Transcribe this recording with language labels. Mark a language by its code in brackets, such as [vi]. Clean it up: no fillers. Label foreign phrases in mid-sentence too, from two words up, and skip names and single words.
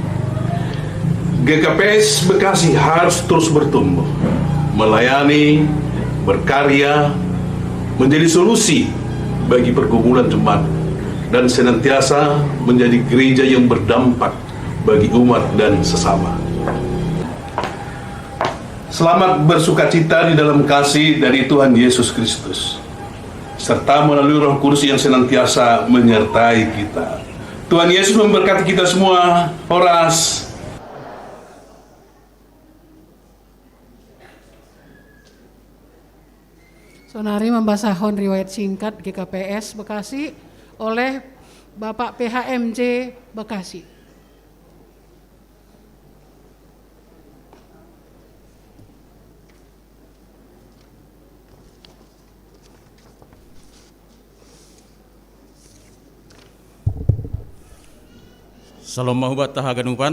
[id] GKPS Bekasi harus terus bertumbuh, melayani, berkarya, menjadi solusi bagi pergumulan jemaat, dan senantiasa menjadi gereja yang berdampak bagi umat dan sesama. Selamat bersukacita di dalam kasih dari Tuhan Yesus Kristus, serta melalui Roh Kudus yang senantiasa menyertai kita. Tuhan Yesus memberkati kita semua. Horas. [bts] Sonari membasahon [id] riwayat singkat GKPS Bekasi oleh Bapak PHMJ Bekasi. [bts] Salam Mahubat Tahagan Upan.